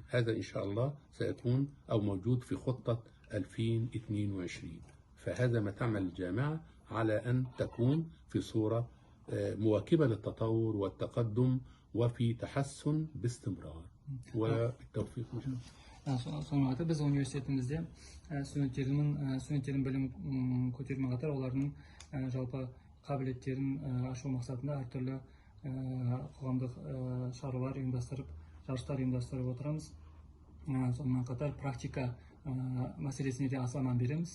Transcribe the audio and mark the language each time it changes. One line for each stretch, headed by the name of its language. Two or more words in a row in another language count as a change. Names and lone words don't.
Arabic: هذا إن شاء الله سيكون أو موجود في خطة 2022. فهذا ما تعمل الجامعة على أن تكون في صورة مواكبة للتطور والتقدم وفي تحسن باستمرار، والتوفيق إن شاء الله.
Kazakh: Сонымен қатар біз университетімізде студенттердің білім көтерумен қатар олардың жалпы қабілеттерін ашу мақсатында әртүрлі қоғамдық шаралар ұйымдастырып, жарыстар ұйымдастырып отырамыз. Сонымен қатар практика мәселесіне де аса мән береміз.